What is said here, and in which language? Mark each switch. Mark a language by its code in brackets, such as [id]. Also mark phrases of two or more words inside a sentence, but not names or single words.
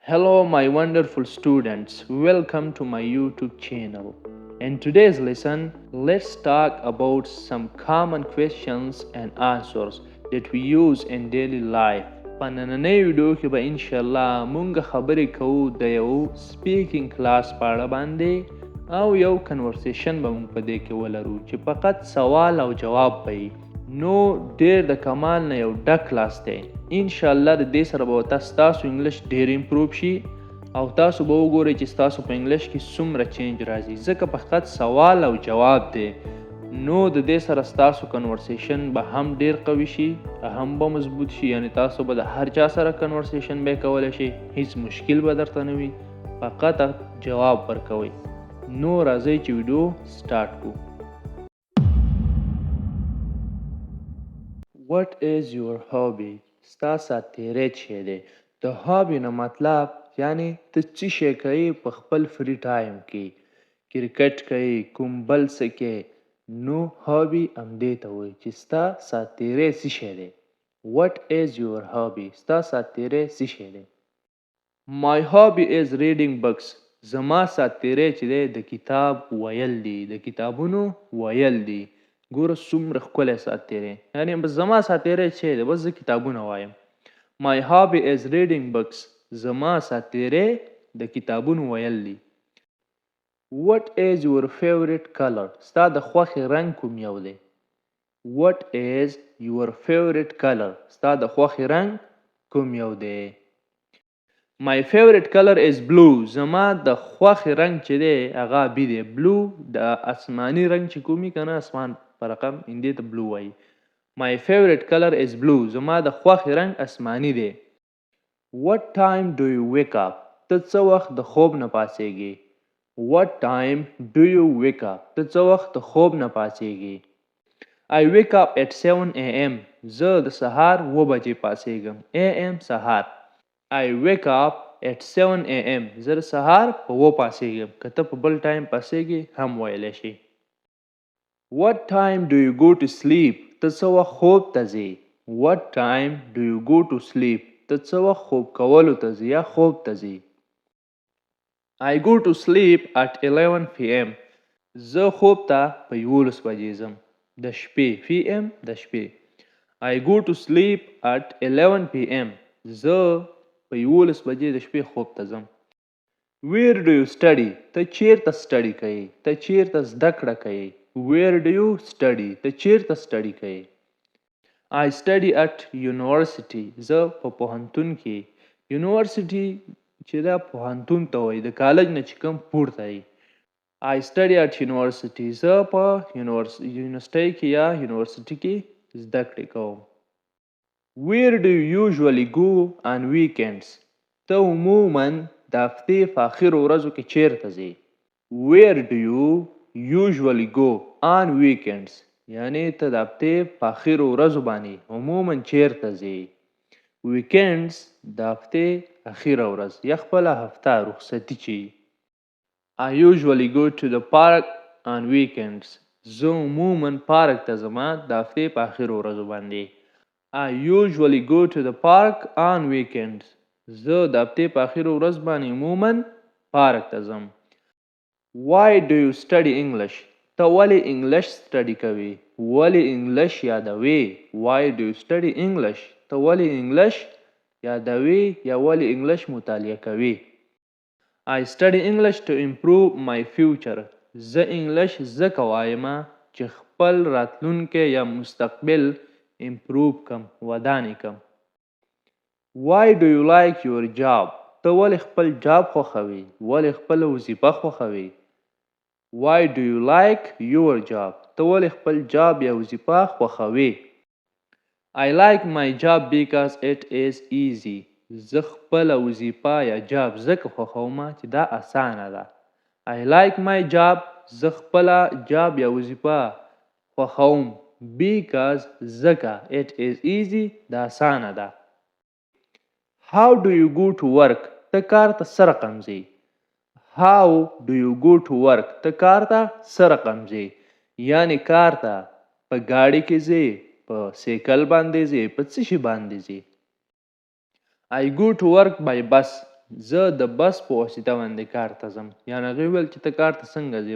[en] Hello, my wonderful students. Welcome to my YouTube channel. In today's lesson, let's talk about some common questions and answers that we use in daily life. [ps] په نننۍ ویډیو کې به [ar] ان شاء الله [ps] مونږ خبرې کوو د یو [en] speaking class [ps] په اړه باندې او یو کنورسیشن به مونږ په دې کې ولرو چې فقط سوال او جواب به وي. نو ډېر د کمال نه یو ډک کلاس دی. [ar] ان شاء الله [ps] د دې سره به ستاسو انګلیش ډېر امپروو شي او تاسو به وګورئ چې ستاسو په انګلیش کې څومره چینج راځي ځکه فقط سوال او جواب دی. نو د دې سره ستاسو کنورسیشن به هم ډېر قوي شي، هم به مضبوط شي، یعنی تاسو به د هر چا سره کنورسیشن به کولی شي، هیڅ مشکل به درته نه وي، فقط جواب ورکوئ. نو راځئ چې ویډیو سټارټ کړو. [en] What is your hobby? [ps] ستا ساتیری څه دی؟ د هابي نه مطلب یعنی ته څه شی کوې په خپل [en] free time [ps] کې، کرکټ کوې، کوم بل څه کې، نو هابي همدې ته وایي چې ستا ساتیری څه شی دی. [en] What is your hobby? [ps] ستا ساتیری څه شی دی؟ [en] My hobby is reading books. [ps] زما ساتیری چې دی د کتاب ویل دی، د کتابونو ویل دی. ګوره څومره ښکلی ساتیری، یعنی بس زما ساتیری چې دی بس زه کتابونه وایم. [en] My hobby is reading books. [ps] زما ساتیری د کتابونو ویل دی. [en] What is your favorite color? [ps] ستا د خوښې رنګ کوم یو دی؟ [en] What is your favorite color? [ps] ستا د خوښې رنګ کوم یو دی؟ [en] My favorite color is blue. [ps] زما د خوښې رنګ چې دی هغه آبي دی. blue د اسماني رنګ چې کومي که نه اسمان په رقم هندي ته blue وایي. [en] My favorite color is blue. [ps] زما د خوښې رنګ اسماني دی. [en] What time do you wake up? [ps] ته څه وخت د خوب نه پاڅېږې؟ [en] What time do you wake up? [ps] ته څه وخت د خوب نه پاڅېږې؟ [en] I wake up at 7 a.m. [ps] زه د سهار 7 بجې پاڅېږم. am سهار. [en] I wake up at 7 a.m. [ps] زه د سهار په 7 پاڅېږم. که ته په بل ټایم پاڅېږې هم ویلی شي. [en] What time do you go to sleep? [ps] ته څه وخت خوب ته ځې؟ [en] What time do you go to sleep? [ps] ته څه وخت خوب کولو ته ځې یا خوب ته ځې؟ [en] I go to sleep at 11 p.m. [ps] زه خوب ته په 11 بجې ځم. د شپې p.m. د شپې. [en] I go to sleep at 11 p.m. [ps] زه په 11 بجې د شپې خوب ته ځم. [en] Where do you study? [ps] ته چیرته سټډي کوې؟ ته چیرته زده کړه کوې؟ [en] Where do you study? [ps] ته چیرته سټډي کوې؟ [en] I study at university. [ps] زه په پوهنتون کې. یونیورسټي چې دا پوهنتون ته وایي، د کالج نه چې کوم پورته وي. [en] I study at university. [ps] زه په یونیورسټۍ کې یا یونیورسټي کې زده کړې کوم. [en] Where do you usually go on weekends? [ps] ته عموما د هفتې په آخرو ورځو کې چیرته ځې؟ [en] Where do you usually go on weekends? [ps] یعنی ته د هفتې په آخرو ورځو باندې عموما چیرته ځې؟ weekends د هفتې اخیره ورځ یا خپله هفته رخصتي چې [en] I usually go to the park on weekends. [ps] زه عموما پارک ته ځم د هفتې په آخرو ورځو باندې. [en] I usually go to the park on weekends. [ps] زه د هفتې په آخرو ورځ باندې عموما پارک ته ځم. Why do you study English? ته ولې انګلیش سټډي کوې؟ ولې انګلیش یادوې؟ [en] Why do you study English? [ps] ته ولې انګلیش یادوې یا ولې انګلیش مطالعه کوې؟ [en] I study English to improve my future. [ps] زه انګلیش ځکه وایم چې خپل راتلونکی یا مستقبل امپروو کم، ودانې کم. [en] Why do you like your job? [ps] ته ولې خپل جاب خوښوې؟ ولې خپله وظیفه خوښوې؟ [en] Why do you like your job? [ps] ته ولې خپل جاب یا وظیفه خوښوې؟ [en] I like my job because it is easy. [ps] زه خپله وظیفه یا جاب ځکه خوښوم چې دا اسانه ده. [en] I like my job. [ps] زه خپله جاب یا وظیفه خوښوم because ځکه [en] it is easy [ps] دا اسانه ده. [en] How do you go to work? [ps] ته کار ته څه رقم ځې؟ [en] How do you go to work? [ps] ته کار ته څه رقم ځې؟ یعنی کار ته په ګاډي کې ځې، په سیکل باندې ځې، په څه شي باندې ځې؟ [en] I go to work by bus. [ps] زه د بس په واسطه باندې کار ته ځم. یعنې هغې ویل چې ته کار ته څنګه ځې؟